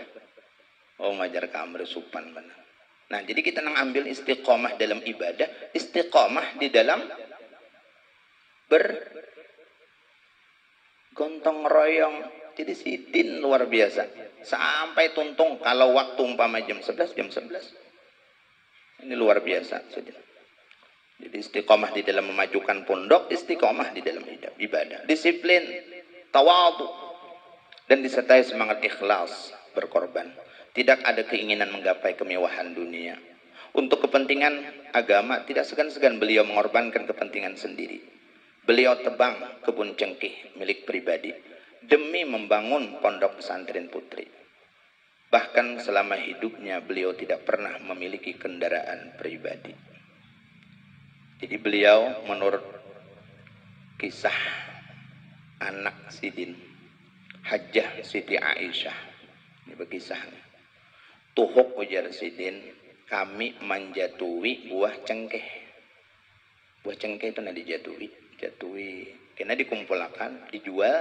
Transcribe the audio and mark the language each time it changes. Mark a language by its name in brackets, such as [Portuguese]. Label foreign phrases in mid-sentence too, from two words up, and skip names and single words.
[Indonesian] Oh majar Kak Amri supan benar. Nah jadi kita nang ambil istiqomah dalam ibadah, istiqomah di dalam bergontong royong. Jadi Sidin luar biasa. [Banjar] Sampai tuntung kalau waktu umpama jam 11, [Indonesian] jam 11. Ini luar biasa. Jadi istiqomah di dalam memajukan pondok, istiqomah di dalam ibadah. Disiplin, tawadhu, dan disertai semangat ikhlas, berkorban. Tidak ada keinginan menggapai kemewahan dunia. Untuk kepentingan agama, tidak segan-segan beliau mengorbankan kepentingan sendiri. Beliau tebang kebun cengkeh milik pribadi demi membangun pondok pesantren putri. Bahkan selama hidupnya beliau tidak pernah memiliki kendaraan pribadi. Jadi beliau menurut kisah anak Sidin, Hajjah Siti Aisyah, ini berkisahnya. [Banjar] Tuhuk ujar [Indonesian] Sidin, kami menjatuhi buah cengkeh. Buah cengkeh itu dijatuhi, karena dikumpulkan, dijual.